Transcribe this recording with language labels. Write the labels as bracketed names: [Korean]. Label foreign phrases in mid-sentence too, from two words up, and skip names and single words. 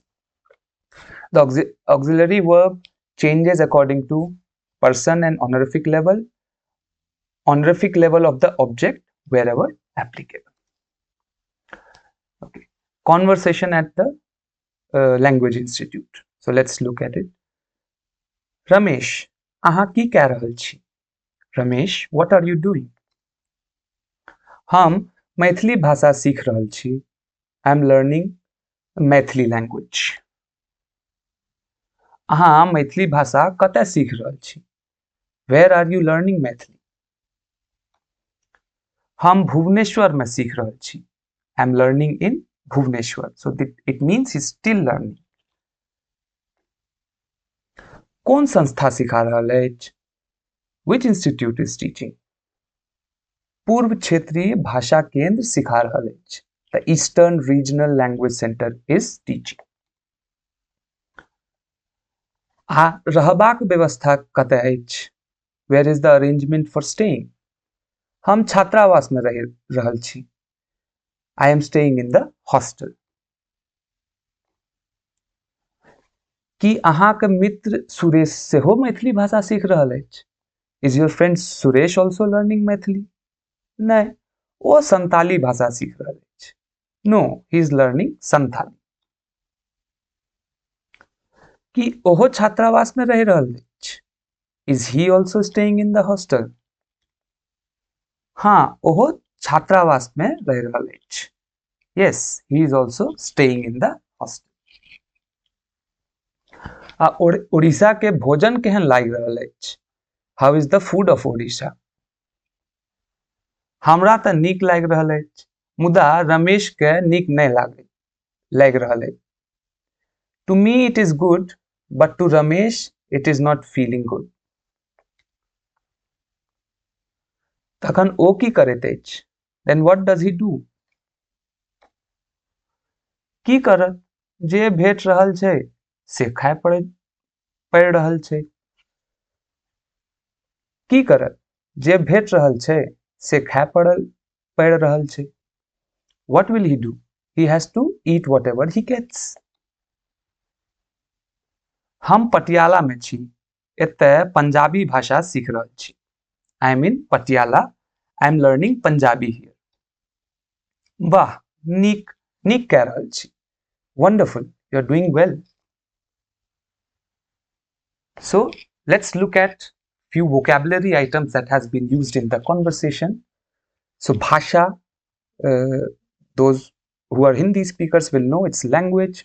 [English] The auxiliary verb changes according to person and honorific level of the object wherever applicable. Okay. Conversation at the language institute. So let's look at it. Ramesh, [Maithili] अहाँ की कह रहल छी? [English] Ramesh, what are you doing? [Maithili] हम मैथिली भाषा सीख रहल छी. [English] I am learning Maithili language. [Maithili] अहाँ मैथिली भाषा कतय सीख रहल छी? [English] Where are you learning Maithili? [Maithili] हम भुवनेश्वर में सीख रहल छी. [English] I am learning in Bhubaneswar. So it means he's still learning. [Maithili] कौन संस्था सिखा रहल अछि? [English] Which institute is teaching? [Maithili] पूर्व क्षेत्रीय भाषा केंद्र सिखा रहल अछि. [English] The Eastern Regional Language Center is teaching. [Maithili] रहबाक व्यवस्था कतय अछि? [English] Where is the arrangement for staying? [Maithili] हम छात्रावास में रहि रहल छी. [English] I am staying in the hostel. [Maithili] की अहाँक मित्र सुरेश सेहो मैथिली भाषा सीख रहल अछि? [English] Is your friend Suresh also learning Maithili? [Maithili] नहीं, वो संताली भाषा सीख रहल अछि. [English] No, he is learning संथाली. [Maithili] की ओहो छात्रावास में रहि रहल अछि? [English] Is he also staying in the hostel? [Maithili] हाँ, ओहो छात्रावास में रहि रहल अछि. [English] Yes, he is also staying in the hostel. [Maithili] उड़ीसा के भोजन केहन लागि रहल अछि? [English] How is the food of Odisha? [Maithili] हमरा तऽ नीक लागि रहल अछि, मुदा रमेश के नीक नहि लागि रहल अछि. [English] To me it is good, but to Ramesh it is not feeling good. [Maithili] तखन ओ की करैत अछि? [English] Then what does he do? [Maithili] की करत? जे भेट रहल छै से खाय पड़ि रहल छै. की करत? जे भेट रहल छै से खाय पड़ि रहल छै. [English] What will he do? He has to eat whatever he gets. [Maithili] हम पटियाला में छी. एतय पंजाबी भाषा सीख रहल छी. [English] I am in Patiala. I am learning Punjabi here. [Maithili] वाह, नीक कह रहल छी. [English] Wonderful, you are doing well. So let's look at few vocabulary items that has been used in the conversation. So bhasha, those who are Hindi speakers will know it's language.